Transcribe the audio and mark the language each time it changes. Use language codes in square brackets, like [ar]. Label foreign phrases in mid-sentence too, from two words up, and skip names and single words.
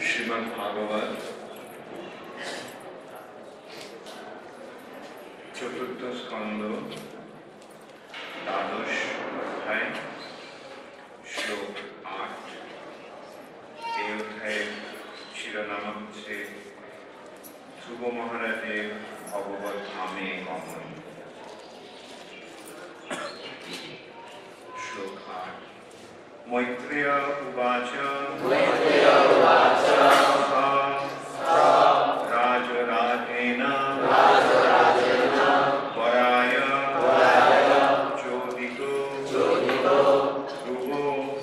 [sa] श्रीमद्भागवत चतुर्थ स्कंद द्वादश अध्याय श्लोक 8 [bn] এই অধ্যায়ের শিরোনাম হচ্ছে ধ্রুব মহারাজের ভগবত ধামে গমন। [sa] শ্লোক 8 मैत्रेय उवाच राजराजेन वराय चोदितो ध्रुवो